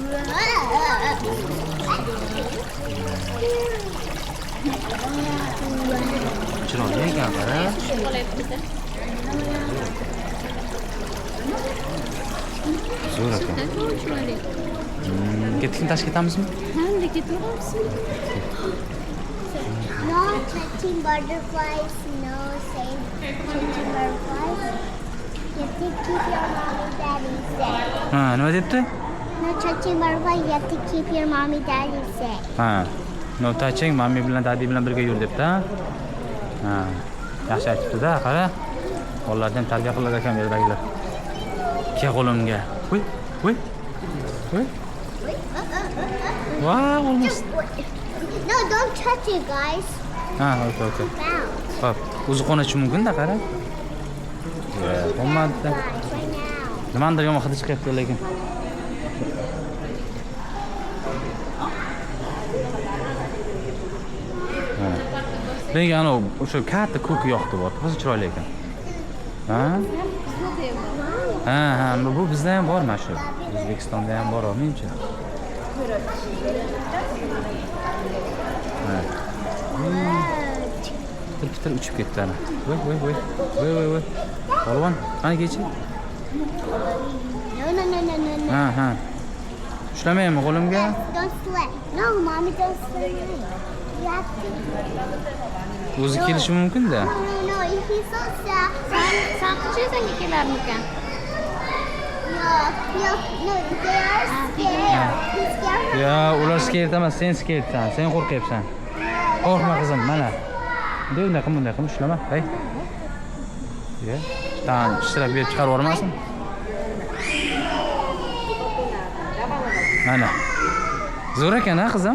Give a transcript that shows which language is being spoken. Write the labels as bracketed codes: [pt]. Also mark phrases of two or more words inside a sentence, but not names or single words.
[uz] Chiroyli ekan, qara. Zo'r ekan. Ketkin tashib ketamizmi? Hamda ketaveramiz. [en] No touching butterflies, no safe touching butterflies. You have to keep your mommy daddy safe. [uz] Ha, nima debdi? [en] No touching butterflies, you have to keep your mommy daddy safe. [uz] Ha. [en] No touching, [uz] mami bilan dadi bilan birga yur debdi, ha. Yaxshi aytibdi-da, qara. Bolalarni ham tarbiya qilar ekan bu yerdagilar. Ke qo'limga. Voy. [en] Wow, almost. No, don't touch it, guys. [uz] Ha, okay. [en] Bounce. [uz] Hop, o'zi qo'nishi mumkin-da, qara. Bo'lmadi. [en] Guys, right now. [uz] Nimandir yomon hidi chiqyapti lekin. Menga o'sha katta ko'k yoqdi bor. O'zi chiroyli ekan. Ha, bu bizda ham bor mana shu. O'zbekistonda ham bor, menimcha. Bitta uchib ketdi ana. Voy. Polvon, qani kechi? [en] No. [uz] Ha. Ushlamaymi qo'limga? [en] Don't slip. No, mommy, don't slip. You have to. [uz] O'zi kelishi mumkin-da. [en] No. If he's so sad. [uz] Sen qachon kelarmikan? [en] No, they are scared. He's scared. [uz] Ya, ular scared emas, sen scaredsan. Sen qo'rqyapsan. Qo'rqma qizim, mana. Bunday qilib ushlama. Hay. Ya, tan ishlab berib chiqarib yubormasin. Mana. Zo'r ekan-a, qizim?